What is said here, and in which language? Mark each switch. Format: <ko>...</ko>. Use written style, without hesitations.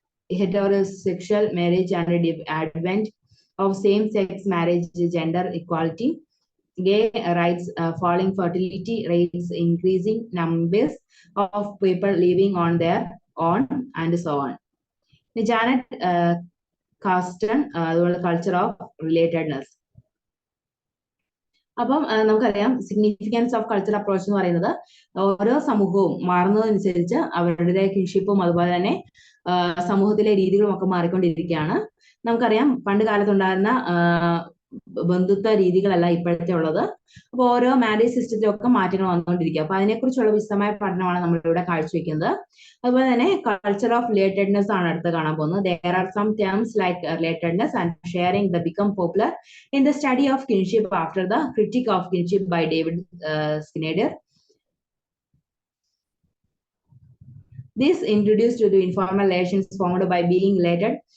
<en>heterosexual marriage and advent of same-sex marriage, gender equality, gay rights, falling fertility rates, increasing numbers of people living on their own, and so on. Janet Carston, culture of relatedness.</en> <ml>അപ്പം നമുക്കറിയാം</ml> <en>significance of cultural approach</en> <ml>എന്ന് പറയുന്നത് ഓരോ സമൂഹവും മാറുന്നതനുസരിച്ച് അവരുടെ കിൻഷിപ്പും അതുപോലെ തന്നെ സമൂഹത്തിലെ രീതികളും ഒക്കെ മാറിക്കൊണ്ടിരിക്കുകയാണ്. നമുക്കറിയാം പണ്ട് കാലത്തുണ്ടായിരുന്ന ബന്ധുത്വ രീതികളല്ല ഇപ്പോഴത്തെ ഉള്ളത്. അപ്പോൾ ഓരോ മാരേജ് സിസ്റ്റത്തിലൊക്കെ മാറ്റങ്ങൾ വന്നുകൊണ്ടിരിക്കുക. അപ്പൊ അതിനെക്കുറിച്ചുള്ള വിശദമായ പഠനമാണ് നമ്മളിവിടെ കാഴ്ചവെക്കുന്നത്. അതുപോലെ തന്നെ</ml> <en>culture of relatedness</en> <ml>ആണ് അടുത്ത് കാണാൻ പോകുന്നത്.</ml> <en>There are some terms like relatedness and sharing that become popular in the study of kinship after the critique of kinship by David Snyder. This introduced to the informal relations formed by being related.</en>